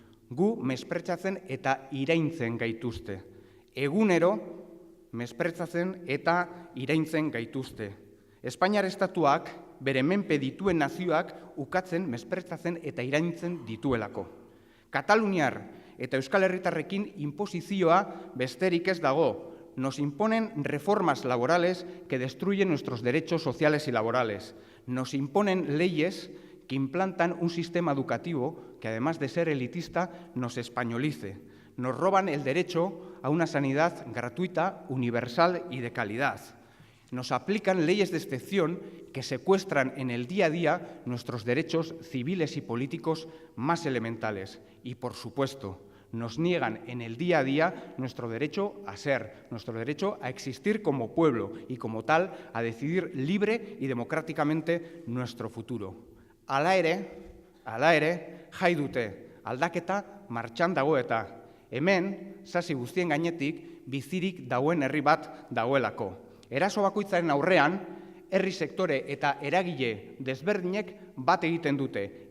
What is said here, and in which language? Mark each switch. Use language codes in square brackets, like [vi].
[eu] Gu mespretzatzen eta iraintzen gaituzte. Egunero mespretzatzen eta iraintzen gaituzte. Espainiar estatuak bere menpe dituen nazioak ukatzen, mespretzatzen eta iraintzen dituelako. Kataluniar eta Euskal Herritarrekin inposizioa besterik ez dago. [es] Nos imponen reformas laborales que destruyen nuestros derechos sociales y laborales. Nos imponen leyes que implantan un sistema educativo que, además de ser elitista, nos españolice. Nos roban el derecho a una sanidad gratuita, universal y de calidad. Nos aplican leyes de excepción que secuestran en el día a día nuestros derechos civiles y políticos más elementales. Y, por supuesto, nos niegan en el día a día nuestro derecho a ser, nuestro derecho a existir como pueblo y, como tal, a decidir libre y democráticamente nuestro futuro. [eu] Hala ere, jai dute, aldaketa martxan dago eta. Hemen, sasi guztien gainetik, bizirik dagoen herri bat dagoelako. Eraso bakoitzaren aurrean, herri sektore eta eragile desberdinek bat egiten dute.